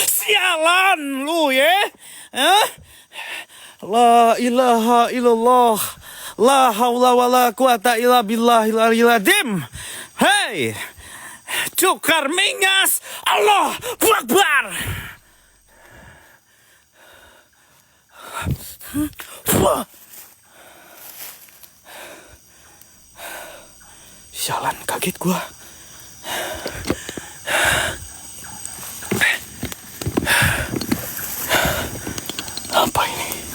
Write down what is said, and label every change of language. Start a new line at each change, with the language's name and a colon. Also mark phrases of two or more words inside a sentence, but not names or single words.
Indonesian: Sialan lu ya.
Arabic: لا إله إلا الله. لا حول ولا قوة إلا بالله العلي العظيم. Hei. Cukar mingas. الله أكبر.
Indonesian: Sialan, kaget gua. Apa ini?